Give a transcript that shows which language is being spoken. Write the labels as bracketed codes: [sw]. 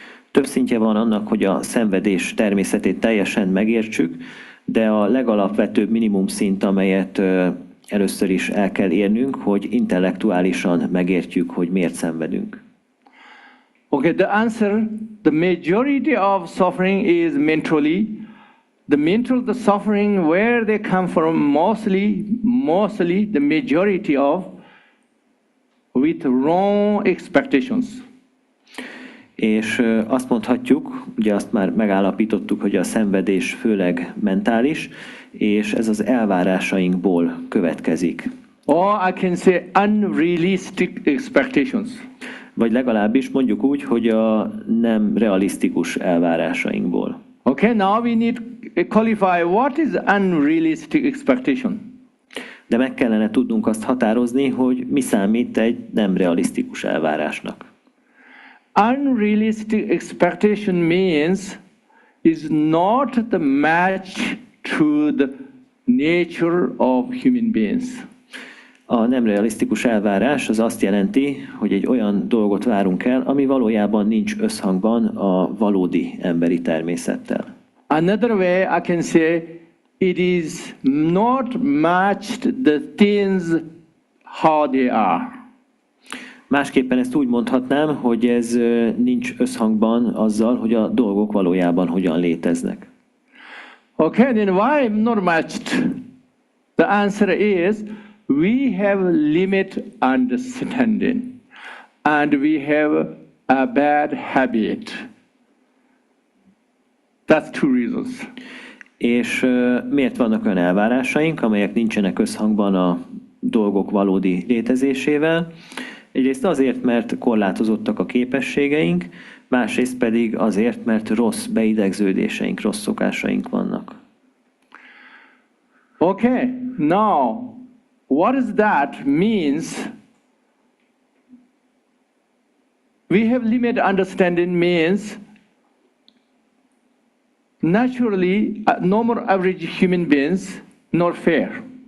[hu] Több szintje van annak, hogy a szenvedés természetét teljesen megértsük, de a legalapvetőbb minimum szint, amelyet először is el kell érnünk, hogy intellektuálisan megértjük, hogy miért szenvedünk. [en] Okay, the answer, the majority of suffering is mentally. The suffering, where they come from, mostly the majority of with wrong expectations. [hu] És azt mondhatjuk, ugye azt már megállapítottuk, hogy a szenvedés főleg mentális, és ez az elvárásainkból következik. [en] Or I can say unrealistic expectations. [hu] Vagy legalábbis mondjuk úgy, hogy a nem realisztikus elvárásainkból. [en] Okay, now we need to qualify what is unrealistic expectation. [hu] De meg kellene tudnunk azt határozni, hogy mi számít egy nem realisztikus elvárásnak. [en] Unrealistic expectation means is not the match to the nature of human beings. [hu] A nem realisztikus elvárás az azt jelenti, hogy egy olyan dolgot várunk el, ami valójában nincs összhangban a valódi emberi természettel. [en] Another way I can say it is not matched the things how they are. [hu] Másképpen ezt úgy mondhatnám, hogy ez nincs összhangban azzal, hogy a dolgok valójában hogyan léteznek. [en] Okay, then why not matched? The answer is we have limit understanding and we have a bad habit. That's two reasons. [hu] És miért vannak olyan elvárásaink, amelyek nincsenek összhangban a dolgok valódi létezésével? Egyrészt azért, mert korlátozottak a képességeink, másrészt pedig azért, mert rossz beidegződéseink, rossz szokásaink vannak. [en] Okay, now what does that means? We have limited understanding means naturally normal average human beings not fair.